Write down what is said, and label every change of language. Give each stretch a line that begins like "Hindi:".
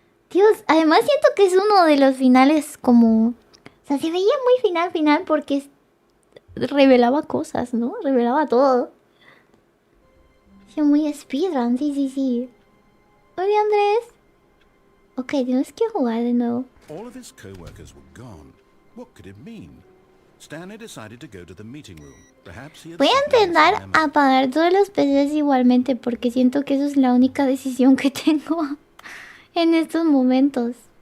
Spanish: Dios, además siento que es uno de los finales como... O sea, se veía muy final porque revelaba cosas, ¿no? Revelaba todo. Sí, muy speedrun, sí. Oye, Andrés. Ok, tienes que jugar de nuevo.
English: All of his co-workers were gone. What could it mean? Stanley decided to go to the meeting room. Perhaps he had
Spanish: Voy a intentar apagar todos los PCs igualmente porque siento que eso es la única decisión que tengo en estos momentos.